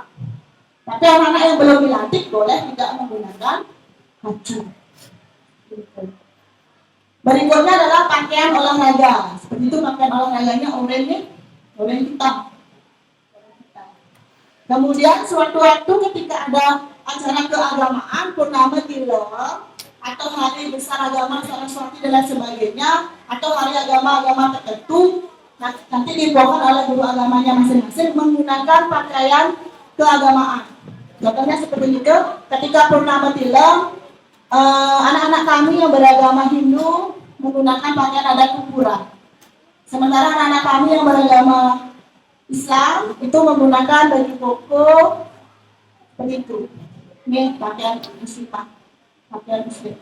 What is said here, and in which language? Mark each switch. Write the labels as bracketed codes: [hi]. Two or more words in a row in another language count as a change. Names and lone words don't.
[id] Tapi anak-anak yang belum dilantik boleh tidak menggunakan kacu. Berikutnya adalah pakaian olahraga. Seperti itu pakaian olahraganya oranye hitam. Kemudian sewaktu-waktu ketika ada acara keagamaan, purnama tilem, atau hari besar agama Saraswati dan lain sebagainya, atau hari agama-agama tertentu, nanti dibawakan oleh guru agamanya masing-masing menggunakan pakaian keagamaan. Contohnya seperti itu, ketika purnama tilem, anak-anak kami yang beragama Hindu menggunakan pakaian adat Kupura. Sementara anak-anak kami yang beragama Islam itu menggunakan baju koko seperti itu. Ini pakaian muslimah, pakaian muslim.